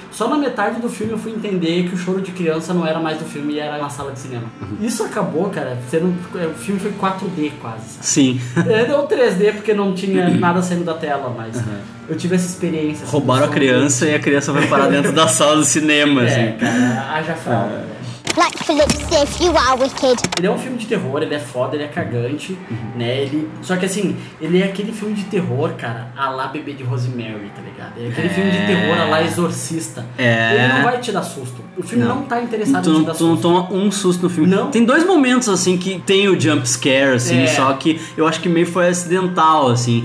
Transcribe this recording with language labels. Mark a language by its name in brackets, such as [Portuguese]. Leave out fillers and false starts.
[Portuguese] Só na metade do filme eu fui entender que o choro de criança não era mais do filme e era na sala de cinema. Isso acabou, cara, sendo... O filme foi 4D quase. Sabe? Sim. Ou 3D porque não tinha nada saindo da tela, mas... Uhum. Eu tive essa experiência. Assim, roubaram a criança e a criança vai parar dentro da sala do cinema, é, assim. Cara, haja fralda. [English] Like Philip Sif, you are wicked. [Portuguese] Ele é um filme de terror, ele é foda, ele é cagante, uhum. Né? Só que assim, ele é aquele filme de terror, cara, a lá Bebê de Rosemary, tá ligado? É aquele filme de terror, a lá Exorcista. É. Ele não vai te dar susto. O filme não tá interessado não, em te dar susto. Tu não toma um susto no filme. Não. Tem dois momentos, assim, que tem o jump scare, assim, só que eu acho que meio foi acidental, assim.